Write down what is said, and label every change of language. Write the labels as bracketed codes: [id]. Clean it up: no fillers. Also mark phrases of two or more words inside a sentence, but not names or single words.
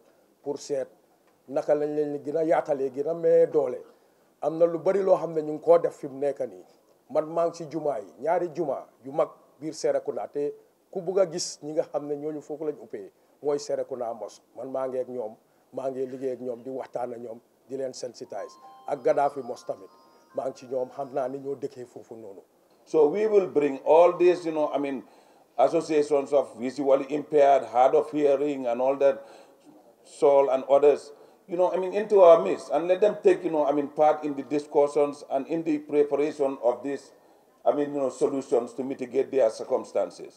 [wo] pour seet naka lañ leen gën a yaatalee gën a mee doole am na lu bari loo xam ne ñu ngi koo def fi mu nekk nii man maa ngi ci jumaa yi ñaari jumaa yu mag biir Serekunda te ku bugg a gis ñi nga xam ne ñooñu foofu lañ uppee mooy Serekunda mos man maa ngi ak ñoom maa ngi liggéey ak ñoom di waxtaan ak ñoom di leen sensitise ak Gaddafi mos tamit maa ngi ci ñoom xam naa ni ñoo dëkkee foofu noonu. [en] So we will bring all these, associations of visually impaired, hard of hearing, and all that, soul and others, into our midst, and let them take, part in the discussions and in the preparation of these, solutions to mitigate their circumstances.